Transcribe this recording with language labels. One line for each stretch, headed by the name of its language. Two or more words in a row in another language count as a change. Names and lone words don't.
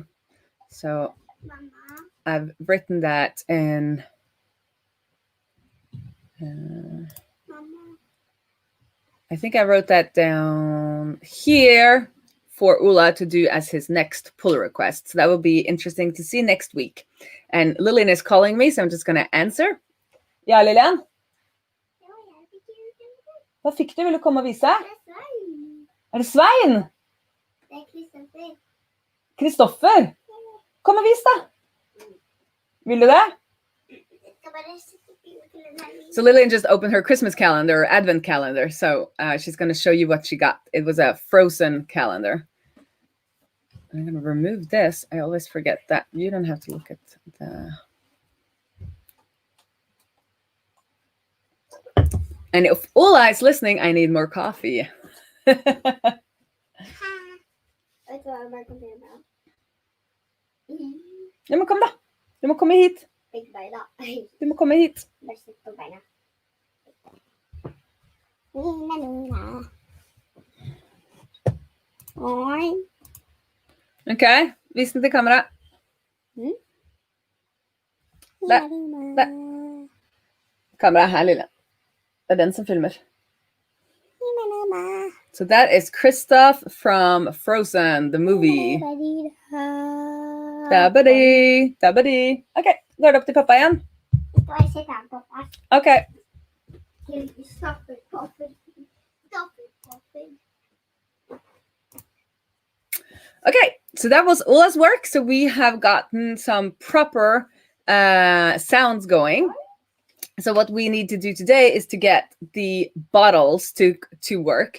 English: So I've written that in I think I wrote that down here for Ola to do as his next pull request. So that will be interesting to see next week. And Lillian is calling me, so I'm just going to answer.
Norwegian: Ja, Lillian? Hva fikk du? Vil du komme og vise? Er det Svein? Det er Kristoffer. Kristoffer? Kom og vis da. Vil du det?
English: So Lillian just opened her Christmas calendar, or Advent calendar. So she's going to show you what she got. It was a frozen calendar. I'm going to remove this. I always forget that. You don't have to look at the... And if Ola is listening, I need more coffee.
Norwegian: Vet du hva jeg bare kan gjøre da? Ja, men kom da. Du må komme hit. Ikke bare da. Du må komme hit. Bare sitt på beina. Nina. Oi. Ok, vis den til kamera. Der. Kamera her, lille. Det er den som filmer.
English: So that is Kristoff from Frozen, the movie. Dabadi, dabadi.
Norwegian: Okay, går det opp til pappa igjen? Bare sitt her, pappa.
English: Okay. Stop it, Poppy. Stop it, Poppy. Okay, so that was Ola's work. So we have gotten some proper sounds going. So what we need to do today is to get the bottles to work.